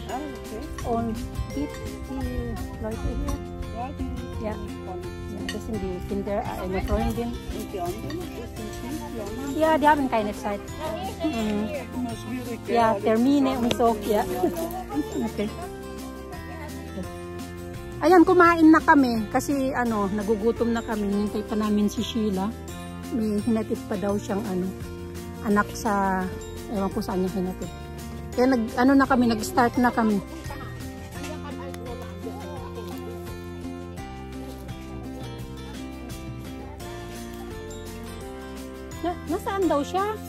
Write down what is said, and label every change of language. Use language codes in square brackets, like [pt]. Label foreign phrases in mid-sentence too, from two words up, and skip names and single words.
[de] Ah, okay. Und die Leute hier, Ja, die Ja. von. ja, das sind die Kinder, eine Freundin. Und die anderen? Das sind die anderen? Ja, die haben keine Zeit. Mhm. Immer schwierig. gell? Ja, Alle Termine und so. Ja. Ja. Okay. [tl] Ayan, kumain na kami kasi nagugutom na kami. Hintay pa namin si Sheila. May hinatid pa daw siyang anak sa, ewan ko saan niya hinatid. Kaya nag-start na kami. Nasaan daw siya?